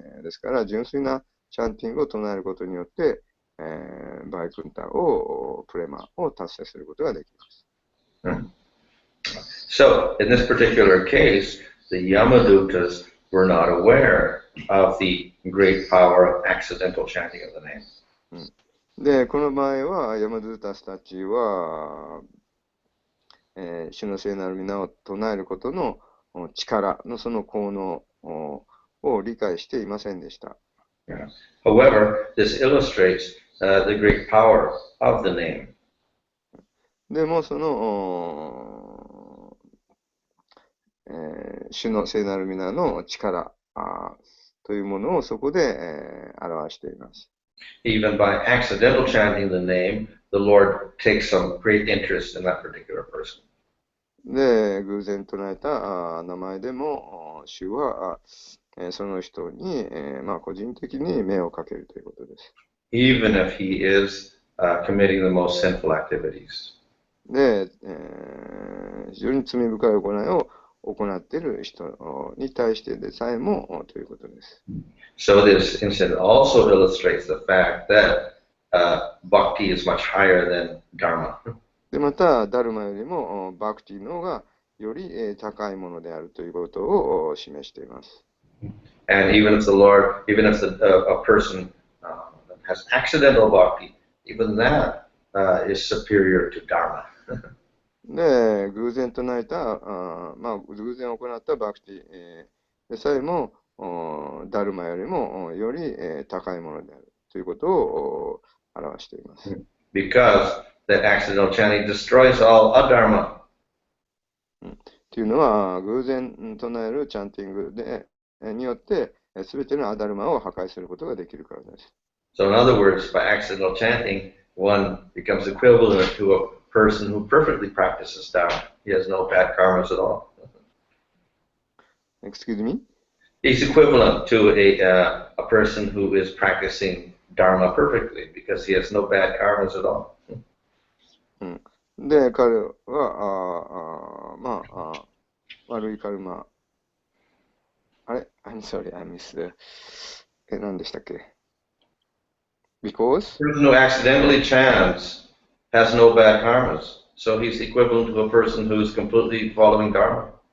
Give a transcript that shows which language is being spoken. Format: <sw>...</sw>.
<ja>ですから、純粋なチャンティングを唱えることによって、バイクンタを、プレマを達成することができます。</ja> <en>So, in this particular case, the Yamadutas were not aware of the great power of accidental chanting of the name.</en> <ja>で、この場合は、ヤマドゥータスたちは、主の聖なる皆を唱えることの力のその効能を理解していませんでした。</ja> <en>However, this illustrates the great power of the name.</en> <ja>でも、その、主の聖なる皆の力というものをそこで、表しています。</ja> <en>Even by accidental chanting the name, the Lord takes some great interest in that particular person.</en> <ja>で、偶然唱えた名前でも、主はその人に、個人的に目をかけるということです。</ja> <en>Even if he is committing the most sinful activities.</en> <ja>で、非常に罪深い行いを行っている人に対してでさえもということです。</ja> <en>So this incident also illustrates the fact that bhakti is much higher than dharma.</en> <ja>で、また、ダルマよりもバクティの方がより高いものであるということを示しています。</ja> <en>And even if the Lord, even if a person has accidental bhakti, even that is superior to dharma.</en> <ja>で、偶然唱えた、偶然行ったバクティでさえも、ダルマよりもより高いものであるということを表しています。</ja> <en>Because that accidental chanting destroys all adharma.</en> <ja>というのは、偶然唱えるチャンティングによって、すべてのアダルマを破壊することができるからです。</ja> <en>So in other words, by accidental chanting, one becomes equivalent to a person who perfectly practices Dharma. He has no bad karmas at all. Excuse me? He's equivalent to a person who is practicing Dharma perfectly because he has no bad karmas at all.</en> <ja>うん。で、彼は、まあ、悪いカルマ、あれ ?</ja> <en>I'm sorry, I missed.</en> <ja>何でしたっけ ?</ja> <en>Because? The person who accidentally chants has no bad karmas. So he's equivalent to a person who's completely following Dharma.</en>